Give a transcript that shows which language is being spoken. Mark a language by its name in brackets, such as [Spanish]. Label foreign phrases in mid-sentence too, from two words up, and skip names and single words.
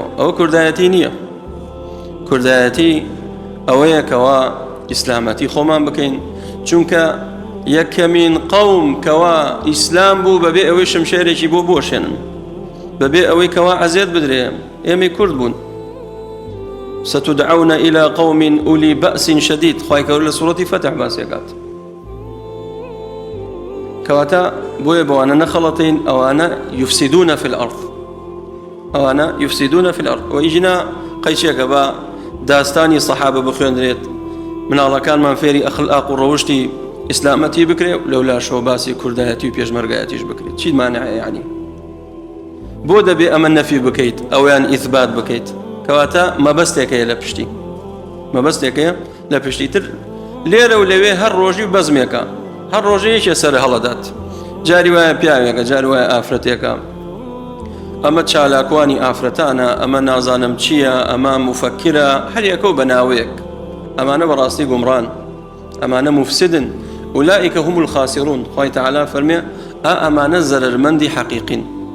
[Central Kurdish] ئەوە کوردایەتی نییە. کوردایەتی ئەوەیە کەوا ئیسلامەتی خۆمان بکەین، چونکە یەکەمین قەوم کەوا ئیسلام بوو بەبێ ئەوەی شمشێرێکی بۆ بۆشێنن، بەبێ ئەوەی کەوا عەزیەت بدرێ. ئێمەی کورد بوون. [Arabic] ستدعون إلى قوم أولي بأس شديد، [Central Kurdish] خوای گەورە لە سوورەتی فتح باسێکات. کەواتە بۆیە بەوانە نەخەڵەتین، ئەوانە [Arabic] يفسدون في الأرض، [Central Kurdish] ئەوانە [Arabic] يفسدون في الأرض. [Central Kurdish] وئیژنا قەیچێکە بە داستانی سەحابە بخوێندرێت، مناڵەکانمان فێری ئەخلاق و ڕەوشتی ئیسلامەتی بکرێ، لەولا شۆ باسی کوردایەتی و پێشمەرگایەتیش بکرێت. چی مانعە یعنی؟ بۆ دەبێ ئەمە نەفی بکەیت ئەویان ئیثبات بکەیت؟ کەواتە مەبەستێکەیە لە پشتی، مەبەستێکەیە لە پشتی تر. لێرە و لەوێ هەر ڕۆژی بەزمێکە، هەر ڕۆژەیەکێ سەر هەڵەدات. جاری وایە پیاوێکە، جاری وایە ئافرەتێکە، ئەمە چالاکوانی ئافرەتانە، ئەمە نازانم چییە، ئەمە مفەکرە، هەر یەکە و بەناوەیەک. ئەمانە بەڕاستی گومڕان، ئەمانە مفسدن. [Arabic] أولئك هم الخاسرون. [Central Kurdish] خوای تەعالا فەرمێ ئەمانە زەرەرمەندی حەقیقین.